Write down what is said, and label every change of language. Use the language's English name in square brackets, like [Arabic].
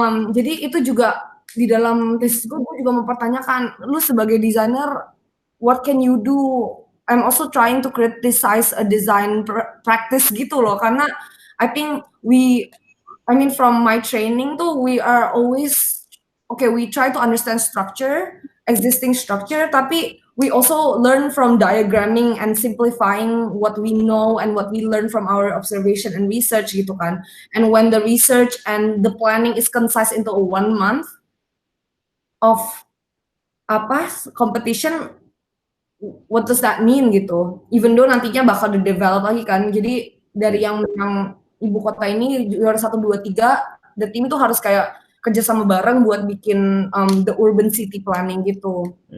[Indonesian] Jadi itu juga di dalam tesis gue juga mempertanyakan, lu sebagai desainer, [English] what can you do? I'm also trying to criticize a design practice [Indonesian] gitu loh, karena [English] I think from my training tuh, we are always we try to understand existing structure, [Indonesian] tapi [English] we also learn from diagramming and simplifying what we know and what we learn from our observation and research [Indonesian] gitu kan. [English] And when the research and the planning is concise into 1 month of competition, what does that mean gitu? Even though [Indonesian] nantinya bakal di-develop lagi kan. Jadi dari yang ibu kota ini juara 1, 2, 3, [English] the team [Indonesian] tuh harus kayak kerja sama bareng buat bikin [English] the urban city planning [Indonesian] gitu.